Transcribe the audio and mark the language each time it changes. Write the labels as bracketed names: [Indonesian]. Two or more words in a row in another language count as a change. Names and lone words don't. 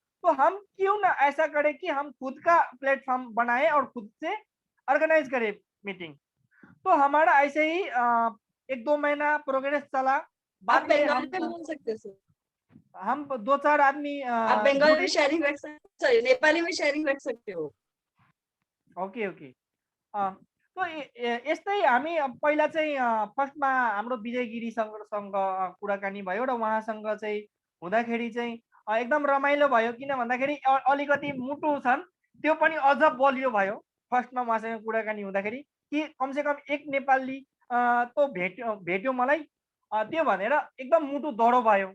[Hindi] तो हम क्यों ना ऐसा करें कि हम खुद का प्लेटफॉर्म बनाए और खुद से ऑर्गेनाइज करें मीटिंग। तो हमारा ऐसे ही 1-2 महीना प्रोग्रेस चला। बाद में हम बोल सकते हैं, हम 2-4 आदमी आप बंगाली में शेयरिंग रख सकते, सॉरी नेपाली में शेयरिंग रख सकते हो। [Nepali] ओके, तो यस्तै हामी पहिला चाहिँ फर्स्टमा हाम्रो विजय गिरीसँग कुराकानी भयो र उहाँसँग चाहिँ हुँदाखेरि चाहिँ एकदम रमाइलो भयो। किन भन्दाखेरि अलिकति मुटु छन्, त्यो पनि अझ बलियो भयो फर्स्टमा उहाँसँग कुराकानी हुँदाखेरि कि कमसेकम एक नेपाली तो भेट्यो मलाई, त्यो भनेर एकदम मुटु दडो भयो।